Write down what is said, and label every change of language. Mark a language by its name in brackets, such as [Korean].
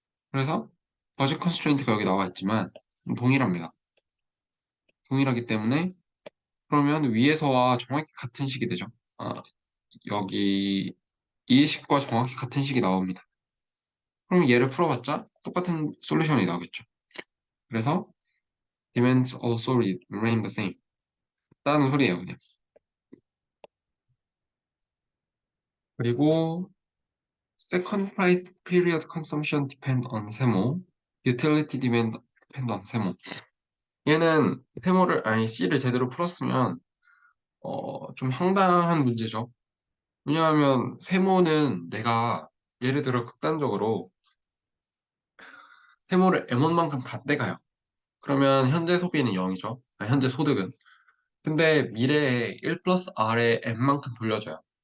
[Korean] 그래서 버짓 컨스트레인트가 여기 나와 있지만 동일합니다. 동일하기 때문에 그러면 위에서와 정확히 같은 식이 되죠. 여기 이 식과 정확히 같은 식이 나옵니다. 그럼 얘를 풀어봤자 똑같은 솔루션이 나오겠죠. 그래서 [English] demands also remain the same. [Korean] 다는 소리예요, 그냥. 그리고 [English] second price period consumption depend on 세모, utility demand depend on 세모. [Korean] 얘는 세모를 아니 C를 제대로 풀었으면 좀 황당한 문제죠. 왜냐하면 세모는 내가 예를 들어 극단적으로 세모를 M1만큼 다 떼가요. 그러면 현재 소비는 0이죠. 현재 소득은. 근데 미래에 1 플러스 R에 M만큼 돌려줘요.